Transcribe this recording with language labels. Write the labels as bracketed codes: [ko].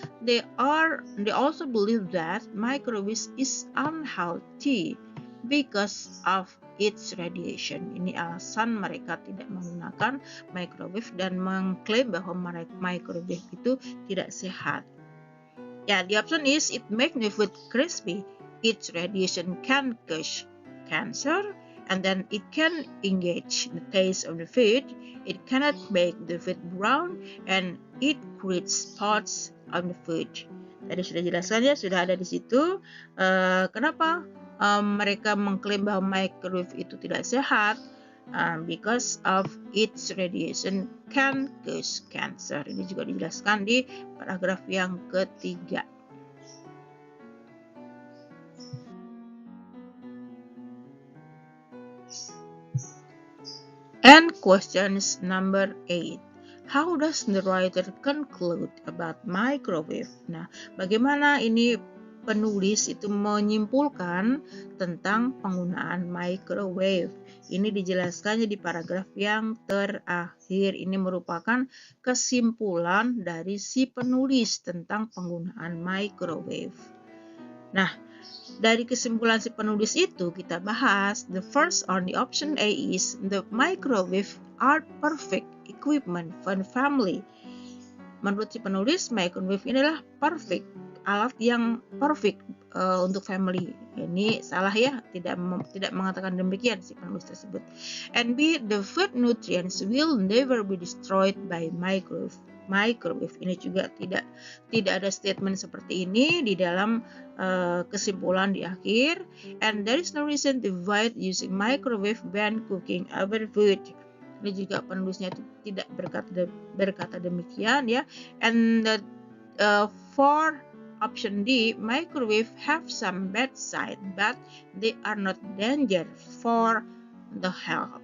[en] They also believe that microwave is unhealthy because of its radiation. [id] Ini alasan mereka tidak menggunakan microwave dan mengklaim bahwa microwave itu tidak sehat. [en] Ya, the option is it makes the food crispy, its radiation can cause cancer, and then it can engage the taste of the food, it cannot make the food brown, and it creates spots on the food. [id] Tadi sudah jelaskan ya, sudah ada di situ. Kenapa mereka mengklaim bahwa microwave itu tidak sehat? [en] Because of its radiation can cause cancer. [id] Ini juga dijelaskan di paragraf yang ketiga. [en] And questions number 8. How does the writer conclude about microwave? [id] Nah, bagaimana ini penulis itu menyimpulkan tentang penggunaan microwave? Ini dijelaskannya di paragraf yang terakhir. Ini merupakan kesimpulan dari si penulis tentang penggunaan microwave. Nah, dari kesimpulan si penulis itu kita bahas. [en] The first on the option A is the microwave are perfect equipment for the family. [id] Menurut si penulis, microwave ini adalah perfect, alat yang perfect untuk family. Ini salah ya, tidak mengatakan demikian si penulis tersebut. [en] And B, the food nutrients will never be destroyed by microwave. [id] Ini juga tidak ada statement seperti ini di dalam kesimpulan di akhir. [en] And there is no reason to avoid using microwave when cooking other food. [id] Ini juga penulisnya itu tidak berkata demikian ya. [en] And for Option D, microwave have some bad side, but they are not danger for the health.